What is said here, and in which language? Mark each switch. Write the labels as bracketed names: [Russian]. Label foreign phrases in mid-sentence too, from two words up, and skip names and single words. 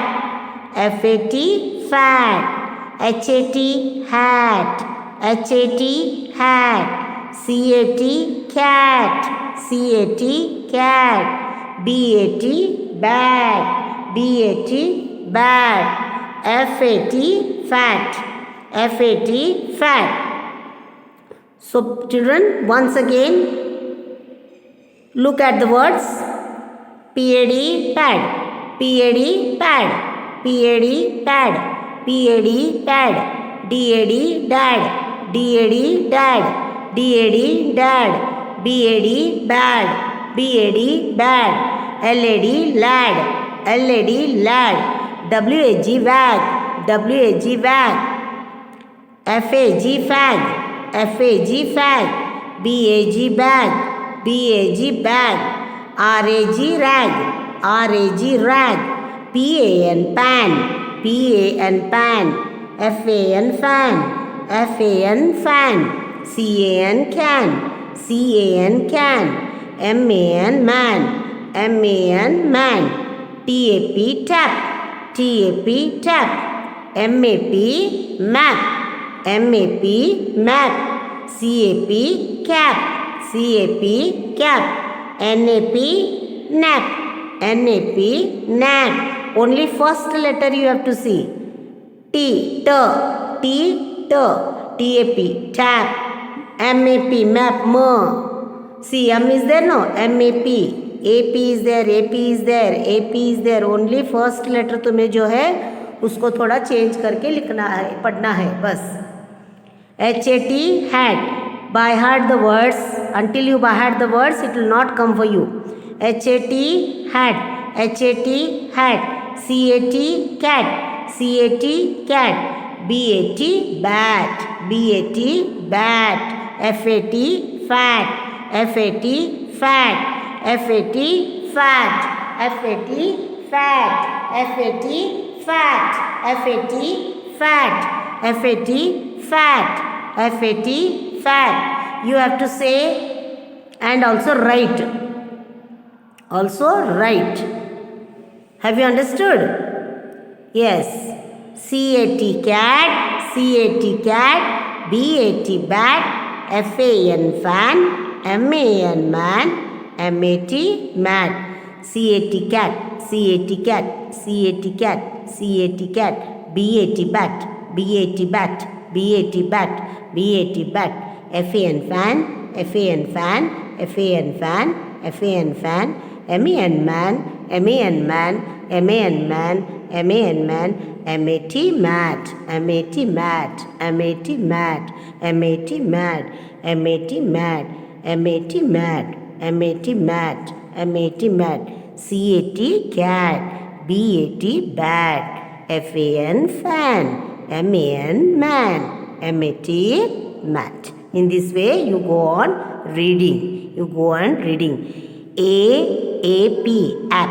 [English] F-A-T, fat. H-A-T, hat. H-A-T, hat. C-A-T, cat. C-A-T, cat. B-A-T, bat. B-A-T, bat. F-A-T, fat. F-A-T, fat. So children, once again, look at the words. P-A-D, pad. P-A-D, pad. P-A-D, pad. P-A-D, pad. D-A-D, dad. D-A-D, dad. D-A-D, dad. B-A-D, bad. B-A-D, bad. L-A-D, lad. L-A-D, lad. W-A-G, wag. W-A-G, wag. F-A-G, fag. F-A-G, fag. B-A-G, bag. B-A-G, bag. R-A-G, rag. R-A-G, rag. P-A-N, pan. P-A-N, pan. F-A-N, fan. F-A-N, fan. C-A-N, can. C-A-N, can. M-A-N, man. M-A-N, man. T-A-P, tap. T-A-P, tap. M-A-P, map. M-A-P, map. C-A-P, cap. C-A-P, cap. N-A-P, nap. N-A-P, nap. Only first letter you have to see. T, T, T, T. T-A-P, tap. M-A-P, map, See, M is there, no? M-A-P. A-P is there, A-P is there, A-P is there. Only first letter [Hindi] तुम्हें जो है उसको थोड़ा चेंज करके लिखना है, पढ़ना है बस. [English] H-A-T, hat. By heart the words. Until you by heart the words, it will not come for you. H-A-T, hat. H-A-T, hat. C-A-T, cat. C-A-T, cat. B-A-T, bat. B-A-T, bat. F-A-T, fat. F-A-T, fat. F-A-T, fat. F-A-T, fat. F-A-T, fat. F-A-T, fat. F-A-T, fat. F-A-T, fat. You have to say and also write. Also write. Have you understood? Yes. C-A-T, cat. C-A-T, cat. B-A-T, bat. F-A-N, fan. M-A-N, man. M-A-T, mat. C-A-T, cat. C-A-T, cat. C-A-T, cat. C-A-T, cat. B-A-T, bat. B-A-T, bat. B-A-T, bat. B-A-T, bat. F-A-N, fan. F-A-N, fan. F-A-N, fan. F-A-N, fan. M-A-N, man. M-A-N, man. M-A-N, man. M-A-N, man. M-A-T, mat. M-A-T, mat. M-A-T, mat. M-A-T, mat. M-A-T, mat. M-A-T, mat. M-A-T, mat. M-A-T, mat. C-A-T, cat. B-A-T, bat. F-A-N, fan. M-A-N, man. M-A-T, mat. In this way, you go on reading. You go on reading. A-A-P, app.